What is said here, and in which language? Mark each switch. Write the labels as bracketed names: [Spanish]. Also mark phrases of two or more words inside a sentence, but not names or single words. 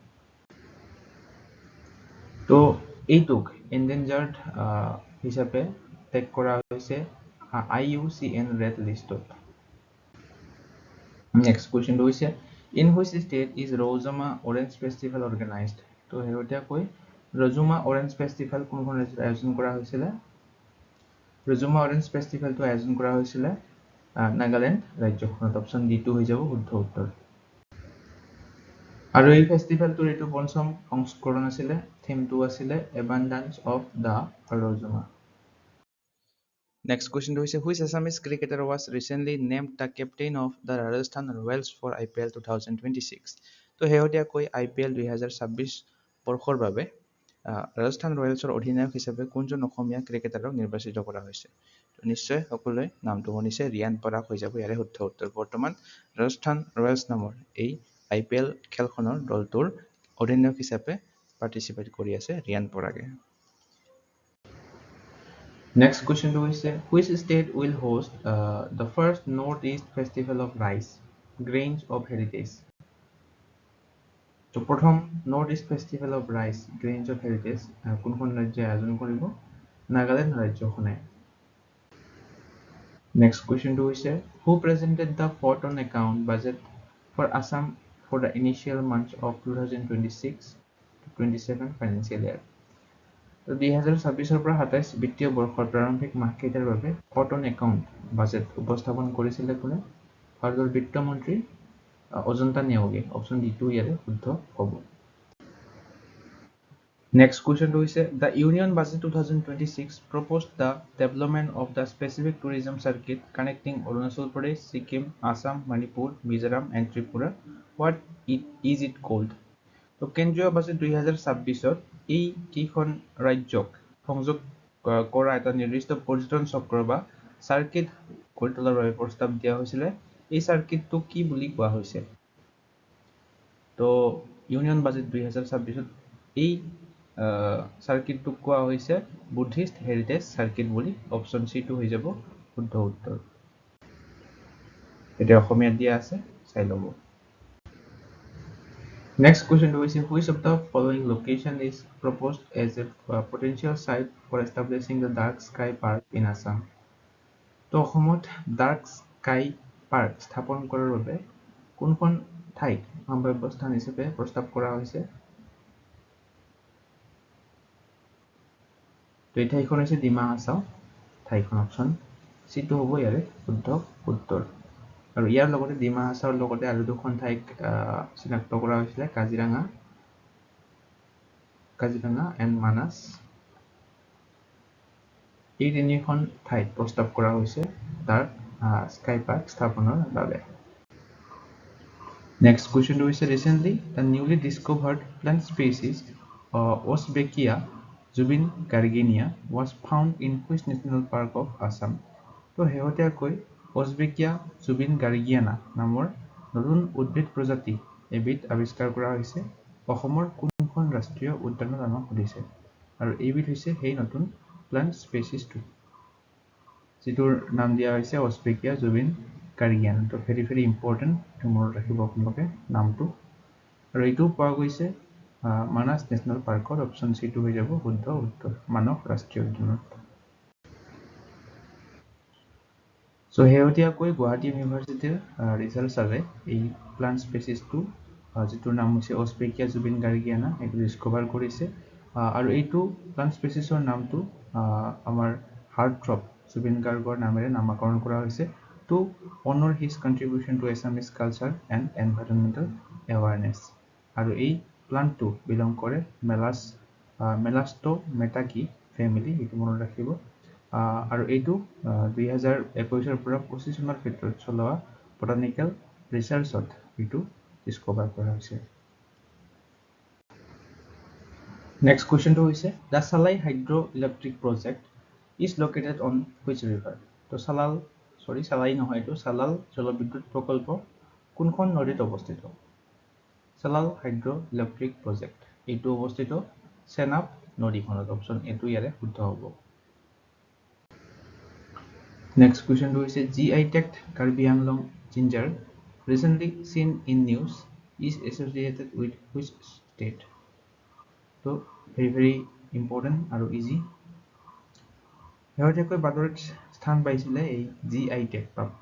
[Assamese] তো এইটোক এন্ডেঞ্জাৰ্ড হিচাপে টেগ কৰা হৈছে IUCN [English] red listত next questionটো [Assamese] হৈছে [English] in which state is Rozuma Orange Festival organized [Assamese] তো শেহতীয়াকৈ ৰজুমা অৰেঞ্জ ফেষ্টিভেল কোনখন ৰাজ্যত আয়োজন কৰা হৈছিলে ৰজুমা অৰেঞ্জ ফেষ্টিভেলটো আয়োজন কৰা হৈছিলে নাগালেণ্ড ৰাজ্যখনত [English] option D [Assamese] টো হৈ যাব শুদ্ধ উত্তৰ আৰু এই ফেষ্টিভেলটোৰ এইটো পঞ্চম সংস্কৰণ আছিলে থিমটো আছিলে [English] abundance of the Rozuma Next question is which Assamese cricketer was recently named the captain of the Rajasthan Royals for IPL 2026 [Assamese] তো শেহতীয়াকৈ IPL 2026 বৰ্ষৰ বাবে ৰাজস্থান ৰয়েলছৰ অধিনায়ক হিচাপে কোনজন অসমীয়া ক্ৰিকেটাৰক নিৰ্বাচিত কৰা হৈছে নিশ্চয় সকলোৱে নামটো শুনিছে ৰিয়ান পৰাগ হৈ যাব ইয়াৰে শুদ্ধ উত্তৰ বৰ্তমান ৰাজস্থান ৰয়েলছ নামৰ এই IPL খেলখনৰ দলটোৰ অধিনায়ক হিচাপে পাৰ্টিচিপেট কৰি আছে ৰিয়ান পৰাগে [English] Next question is which state will host the first Northeast Festival of Rice Grains of Heritage [Assamese] তো প্ৰথম [English] Northeast Festival of Rice Grains of Heritage [Assamese] কোনখন ৰাজ্যই আয়োজন কৰিব নাগালেণ্ড ৰাজ্যখনে [English] Next question is who presented the photon account budget for Assam for the initial months of 2026-27 financial year [Assamese] তো 2026 পৰা 27 বিত্তীয় বৰ্ষৰ প্ৰাৰম্ভিক মাহকেইটাৰ বাবে [English] cotton account budget [Assamese] উপস্থাপন কৰিছিলে কোনে ভাৰতৰ বিত্ত মন্ত্ৰী অজন্তা নেওগে [English] option D [Assamese] টো ইয়াৰে শুদ্ধ হ'ব [English] next questionটো হৈছে the union budget 2026 proposed the development of the specific tourism circuit connecting Arunachal Pradesh Sikkim Assam Manipur Mizoram and Tripura what is it called [Assamese] তো কেন্দ্ৰীয় বাজেট 2026ত এই কেইখন ৰাজ্যক সংযোগ কৰা এটা নিৰ্দিষ্ট পৰ্যটন চক্ৰ বা সাৰ্কিট গঢ়ি তোলাৰ বাবে প্ৰস্তাৱ দিয়া হৈছিল এই সাৰ্কিটটো কি বুলি কোৱা হৈছে তো [English] union budget [Assamese] 2026ত এই সাৰ্কিটটোক কোৱা হৈছে [English] Buddhist heritage circuit [Assamese] বুলি [English] option C [Assamese] টো হৈ যাব শুদ্ধ উত্তৰ এতিয়া অসমীয়াত দিয়া আছে চাই ল'ব [English] Next question is which of the following location is proposed as a potential site for establishing the Dark Sky Park in Assam? [Assamese] তো অসমত Dark Sky Park স্থাপন কৰাৰ বাবে কোনখন ঠাইক সম্ভাৱ্য স্থান হিচাপে প্ৰস্তাৱ কৰা হৈছে তো এই ঠাইখন হৈছে ডিমা হাছাও ঠাইখন [English] option Cটো [Assamese] হ'ব ইয়াৰে শুদ্ধ উত্তৰ আৰু ইয়াৰ লগতে ডিমা হাছাওৰ লগতে আৰু দুখন ঠাইক চিনাক্ত কৰা হৈছিলে কাজিৰঙা এণ্ড মানাস এই তিনিখন ঠাইত প্ৰস্তাৱ কৰা হৈছে তাৰ স্কাই পাৰ্ক স্থাপনৰ বাবে [English] Next question is recently the newly discovered plant species Osbekia zubingarginia was found in which national park of Assam? [Assamese] তো শেহতীয়াকৈ Osbekia zubingargiana নামৰ নতুন উদ্ভিদ প্ৰজাতি এবিধ আৱিষ্কাৰ কৰা হৈছে অসমৰ কোনখন ৰাষ্ট্ৰীয় উদ্যানত আমাক সুধিছে আৰু এইবিধ হৈছে সেই নতুন [English] plant speciesটো [Assamese] যিটোৰ নাম দিয়া হৈছে Osbekia zubingargiana তো [English] very important to [Assamese] মনত ৰাখিব আপোনালোকে নামটো আৰু এইটো পোৱা গৈছে মানাস নেশ্যনেল পাৰ্কত [English] option Cটো [Assamese] হৈ যাব শুদ্ধ উত্তৰ মানস ৰাষ্ট্ৰীয় উদ্যানত So শেহতীয়াকৈ গুৱাহাটী ইউনিভাৰ্চিটিৰ ৰিচাৰ্চাৰে এই [English] plant speciesটো [Assamese] যিটোৰ নাম হৈছে Osbekia zubingargiana এইটো ডিস্কভাৰ কৰিছে আৰু এইটো প্লান্ট স্পেচিছৰ নামটো আমাৰ হাৰ্টথ্ৰব জুবিন গাৰ্গৰ নামেৰে নামকৰণ কৰা হৈছে [English] to honor his contribution to Assamese culture and environmental awareness [Assamese] আৰু এই প্লান্টটো বিলং কৰে [English] Melastomataceae family [Assamese] এইটো মনত ৰাখিব আৰু এইটো 2021 পৰা 25 চনৰ ভিতৰত চলোৱা [English] botanical researchত [Assamese] এইটো ডিস্কভাৰ কৰা হৈছে [English] Next question to is the Salai hydroelectric project is located on which river? [Assamese] তো Salai নহয় এইটো Salal জলবিদ্যুৎ প্ৰকল্প কোনখন নদীত অৱস্থিত [English] Salal hydroelectric project [Assamese] এইটো অৱস্থিত চেনাব নদীখনত [English] option Aটো [Assamese] ইয়াৰে শুদ্ধ হ'ব [English] Next question to is GI tagged Karbi Anglong ginger recently seen in news is associated with which state? [Assamese] So [English] very important [Assamese] আৰু easy শেহতীয়াকৈ বাতৰিত স্থান পাইছিলে এই GI tag প্ৰাপ্ত